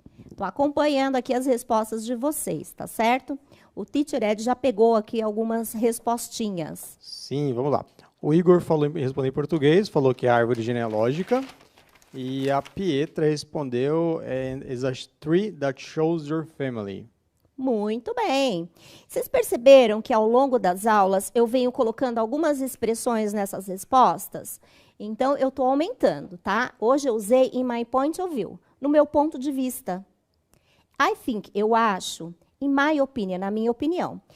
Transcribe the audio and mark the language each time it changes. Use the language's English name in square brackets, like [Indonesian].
[Portuguese] Estou acompanhando aqui as respostas de vocês, tá certo? O Teacher Ed já pegou aqui algumas respostinhas. Sim, vamos lá. O Igor respondeu em português, falou que é a árvore genealógica. E a Pietra respondeu, [English] is a tree that shows your family. [Portuguese] Muito bem. Vocês perceberam que ao longo das aulas eu venho colocando algumas expressões nessas respostas? Então, eu estou aumentando, tá? Hoje eu usei [English] in my point of view, [Portuguese] no meu ponto de vista. [English] I think, [Portuguese] eu acho. [English] In my opinion, [Portuguese] na minha opinião.